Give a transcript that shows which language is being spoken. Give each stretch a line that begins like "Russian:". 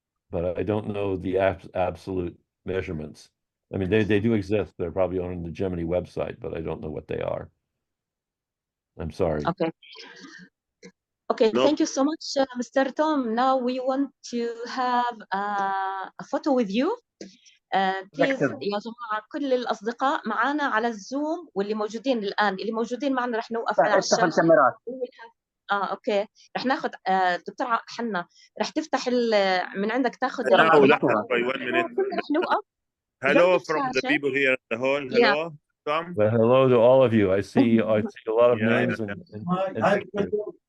English: But I don't know the absolute measurements. I mean, they do exist. They're probably on the Gemini website, but I don't know what they are. I'm sorry. Okay, No. thank you so much, Mr. Tom. Now we want to have a photo with you.
Arabic: Please يا جماعة كل الأصدقاء معنا على الزوم واللي موجودين الآن اللي موجودين معنا رح نوقف على الشاشة. الكاميرات. اوكي رح ناخذ دكتور حنا رح تفتح من عندك تاخذ رح نوقف.
English: Hello from the people here at the hall. Hello, Tom. Well, hello to all of you. I see a lot of names and pictures.